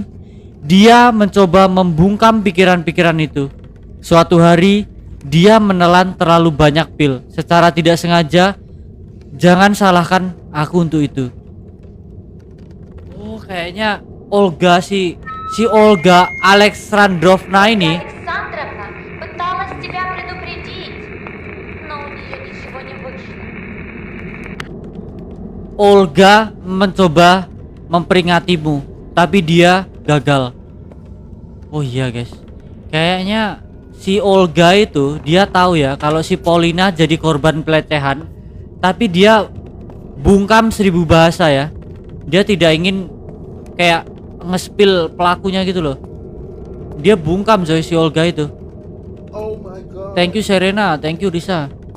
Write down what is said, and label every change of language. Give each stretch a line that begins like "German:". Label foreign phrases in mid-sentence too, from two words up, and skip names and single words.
Indonesian: Dia mencoba membungkam pikiran-pikiran itu. Suatu hari dia menelan terlalu banyak pil secara tidak sengaja. Jangan salahkan aku untuk itu. Oh kayaknya Olga si Olga Alexandrovna ini
Russian: Александровна пыталась тебя предупредить, но у нее ничего не вышло.
Indonesian: Olga mencoba memperingatimu, tapi dia gagal. Oh iya guys, kayaknya si Olga itu dia tahu ya kalau si Paulina jadi korban pelecehan, tapi dia bungkam 1000 bahasa ya. Dia tidak ingin kayak nge-spill pelakunya gitu loh. Dia bungkam coy si Olga itu.
English: Oh my god. Thank you Serena, thank you Risa.